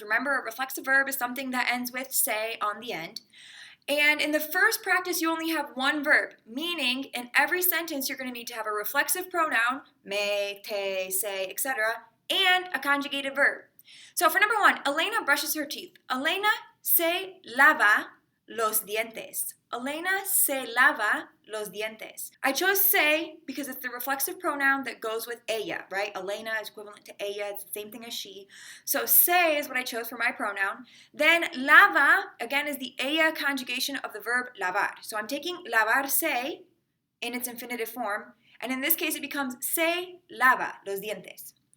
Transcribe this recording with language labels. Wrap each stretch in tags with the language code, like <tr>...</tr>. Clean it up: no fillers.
<en>Remember, a reflexive verb is something that ends with say on the end. And in the first practice, you only have one verb, meaning in every sentence, you're going to need to have a reflexive pronoun, me, te, say, etc., and a conjugated verb. So for number 1, Elena brushes her teeth.</en> <es>Elena se lava los dientes. Elena se lava los dientes.</es> <en>I chose se because it's the reflexive pronoun that goes with ella, right? Elena is equivalent to ella. It's the same thing as she. So se is what I chose for my pronoun. Then lava, again, is the ella conjugation of the verb lavar. So I'm taking lavarse in its infinitive form, and in this case it becomes</en> <es>se lava los dientes.</es>